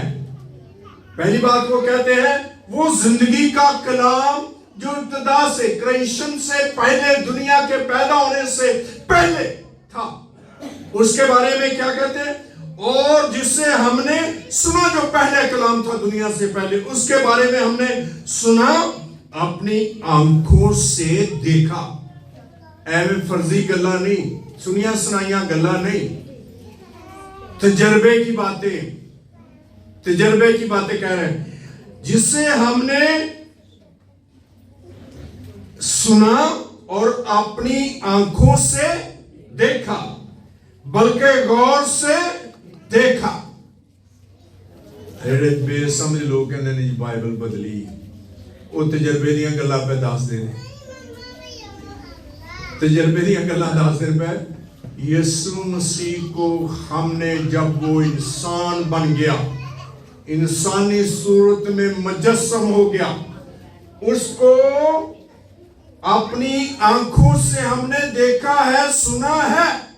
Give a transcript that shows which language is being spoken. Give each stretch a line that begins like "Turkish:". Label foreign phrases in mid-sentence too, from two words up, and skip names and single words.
Urdu: پہلی بات وہ کہتے ہیں وہ زندگی کا کلام جو ابتدا سے، کریشن سے پہلے، دنیا کے پیدا ہونے سے پہلے تھا، اس کے بارے میں کیا کہتے ہیں؟ اور جسے ہم نے سنا، جو پہلے کلام تھا دنیا سے پہلے، اس کے بارے میں ہم نے سنا، اپنی آنکھوں سے دیکھا۔
Punjabi: ایویں فرضی گلا نہیں، سنیا سنائیاں گلا نہیں،
Urdu: تجربے کی باتیں کہہ رہے ہیں۔ جسے ہم نے سنا اور اپنی آنکھوں سے دیکھا، بلکہ غور سے دیکھا۔
Punjabi: ایڈے بے سمجھ لوگ کہنے نہیں بائبل بدلی، وہ تجربے دیاں گلاں پہ دس دے، تجربے دیاں گلاں دس دے پہ۔
Urdu: یسوع مسیح کو ہم نے جب وہ انسان بن گیا، انسانی صورت میں مجسم ہو گیا، اس کو اپنی آنکھوں سے ہم نے دیکھا ہے، سنا ہے۔